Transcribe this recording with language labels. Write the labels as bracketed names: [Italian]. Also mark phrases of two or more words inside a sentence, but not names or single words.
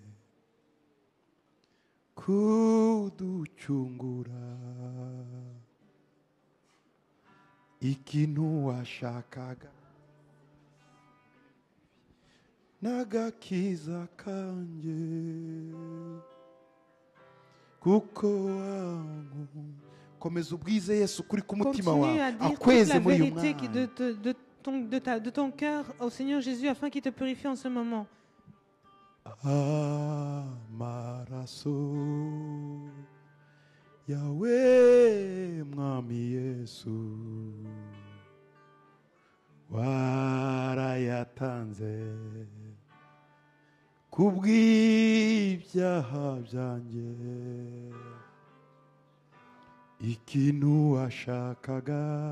[Kinyarwanda] kuducungura, ikintu washakaga n'agakiza kanjye kuko wangu. Komeza ubwize Yesu kuri ku mutima [French] Continue [Kinyarwanda] wawe [French] à dire toute [Kinyarwanda] akweze [French] la [Kinyarwanda] muri uyu [French] vérité [Kinyarwanda] mwanya. [French] de ton cœur au Seigneur Jésus afin qu'il te purifie en ce moment. [Kinyarwanda] Amaraso yawe mwami Yesu warayatanze kubw'ibyaha byanjye, ikintu washakaga